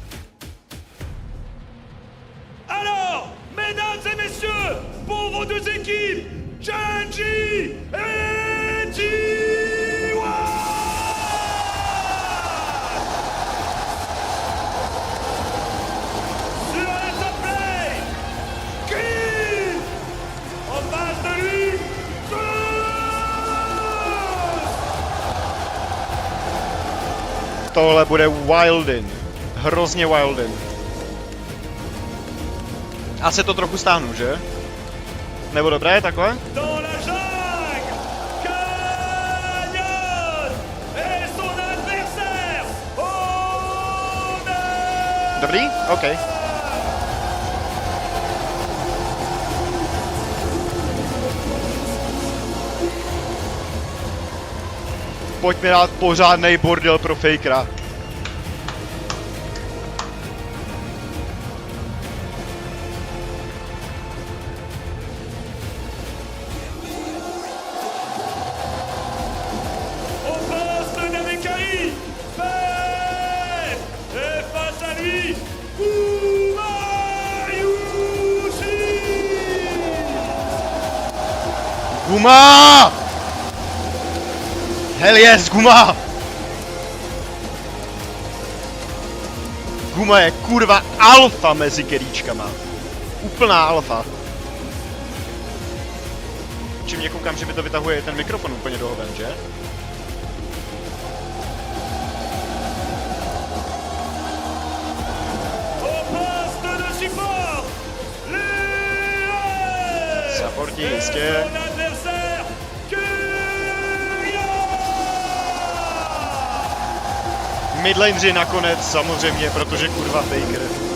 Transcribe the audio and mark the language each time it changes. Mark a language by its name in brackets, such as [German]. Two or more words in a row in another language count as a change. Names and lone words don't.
[French] Alors, mesdames et messieurs, pour vos deux équipes, GEN.G et T1! Sur la top lane, Green, en face de lui, [Czech] Tohle bude wildin. Hrozně wildin. Asi to trochu stáhnu, že? Nebo dobré, takhle? [French] dans la jungle, Canyon et son adversaire, [Czech] Dobrý? OK. Pojďme dát pořádnej bordel pro Fakera. [French] au poste d'Amekari, fait, et face à lui, Umayushi. [Czech] Guma! [English] Hell yes, [Czech] Guma! Guma je kurva alfa mezi keríčkama. Úplná alfa. Čím mě koukám, že mi to vytahuje ten mikrofon úplně do hoven, že? [French] Au poste de support, Léa [Czech] Supportí, [French] et [Czech] jistě. [French] son adversaire, [Czech] Midlaneři nakonec, samozřejmě, protože kurva Faker.